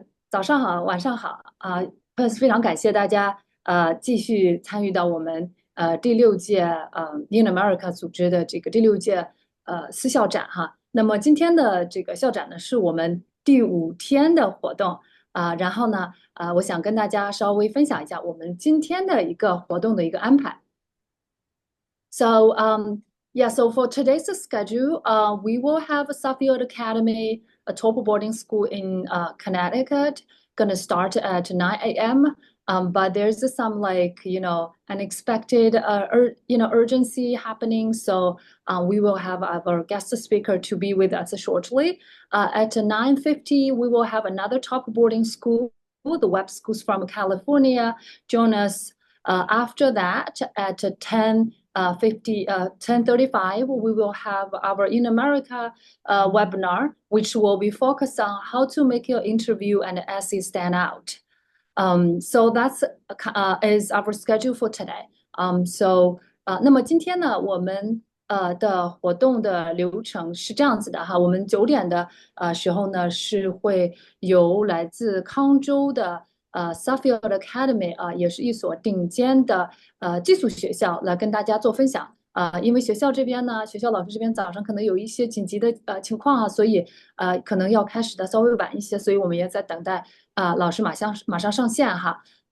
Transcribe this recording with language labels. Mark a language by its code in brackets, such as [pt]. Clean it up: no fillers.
[zh] 早上好，晚上好非常感谢大家继续参与到我们第六届InAmerica 组织的这个第六届私校展哈。那么今天的这个校展呢，是我们第5天的活动然后呢我想跟大家稍微分享一下我们今天的一个活动的一个安排。 [en] So yeah, so for today's schedule, we will have Suffield Academy, a top boarding school in Connecticut, gonna start at 9 a.m. But there's some unexpected urgency happening. So we will have our guest speaker to be with us shortly. At 9:50, we will have another top boarding school, the web schools from California, join us. After that, at 10:35, we will have our InAmerica webinar, which will be focused on how to make your interview and essay stand out. So that's is our schedule for today. [zh] So 那么今天呢，我们的活动的流程是这样子的哈，我们9点的时候呢，是会由来自康州的Suffield Academy 也是一所顶尖的寄宿学校来跟大家做分享因为学校这边呢，学校老师这边早上可能有一些紧急的情况所以可能要开始的稍微晚一些，所以我们也在等待老师马上上线哈。